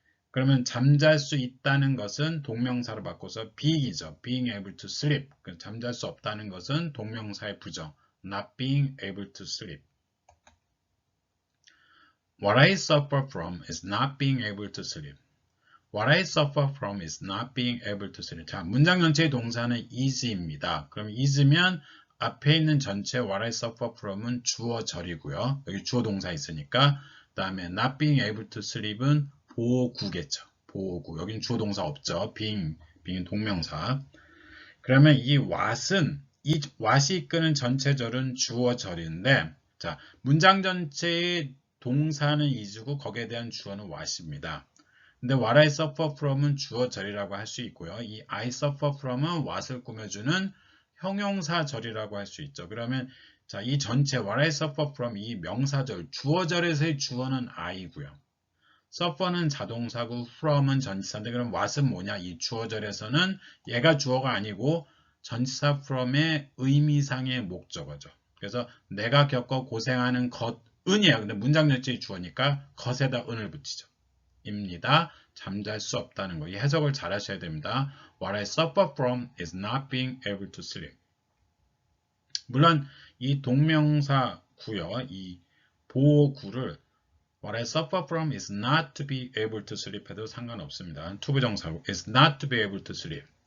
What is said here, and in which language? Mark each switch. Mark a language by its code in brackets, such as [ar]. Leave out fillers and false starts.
[ko] 그러면 잠잘 수 있다는 것은 동명사로 바꿔서 being이죠. [en] being able to sleep. [ko] 잠잘 수 없다는 것은 동명사의 부정. [en] not being able to sleep. What I suffer from is not being able to sleep. What I suffer from is not being able to sleep. [ko] 자, 문장 전체의 동사는 is입니다. 그럼 is면 앞에 있는 전체 [en] what I suffer from [ko] 은 주어절이고요. 여기 주어 동사 있으니까. 그 다음에 [en] not being able to sleep [ko] 은 보호구겠죠. 보호구. 여긴 주어 동사 없죠. being은 동명사. 그러면 이 what이 이끄는 전체절은 주어절인데, 자, 문장 전체의 동사는 is고 거기에 대한 주어는 what입니다. 근데 [en] what I suffer from [ko] 은 주어절이라고 할 수 있고요. 이 I suffer from은 what을 꾸며주는 형용사절이라고 할 수 있죠. 그러면 자, 이 전체 [en] what I suffer from [ko] 이 명사절, 주어절에서의 주어는 I고요. suffer는 자동사고 from은 전치사인데 그럼 what은 뭐냐? 이 주어절에서는 얘가 주어가 아니고 전치사 from의 의미상의 목적어죠. 그래서 내가 겪어 고생하는 것은이에요. 근데 문장 전체의 주어니까 것에다 은을 붙이죠. 입니다. 잠잘 수 없다는 거. 이 해석을 잘 하셔야 됩니다. [en] What I suffer from is not being able to sleep. [ko] 물론 이 동명사구요. 이 보구를 [en] What I suffer from is not to be able to sleep [ko] 해도 상관없습니다. 투부정사고 [en] is not to be able to sleep.